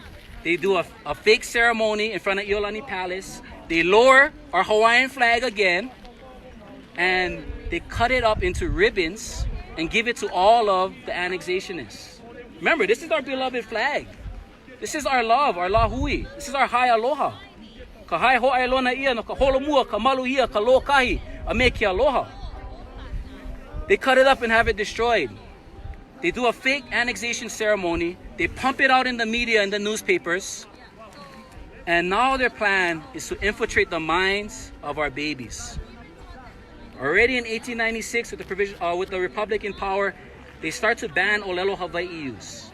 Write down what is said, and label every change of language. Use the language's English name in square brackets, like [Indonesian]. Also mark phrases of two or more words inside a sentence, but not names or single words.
[English] They do a fake ceremony in front of Iolani Palace. They lower our Hawaiian flag again, and they cut it up into ribbons and give it to all of the annexationists. Remember, this is our beloved flag. This is our love, our lahui. This is our [Hawaiian] hai aloha. Ka hai ho'ai lona ia no ka holomua, ka malu ia, ka lokahi, a me ki aloha. [English] They cut it up and have it destroyed. They do a fake annexation ceremony. They pump it out in the media and the newspapers. And now their plan is to infiltrate the minds of our babies. Already in 1896, with the Republic in power, they start to ban [Hawaiian] Olelo Hawaii [English] use.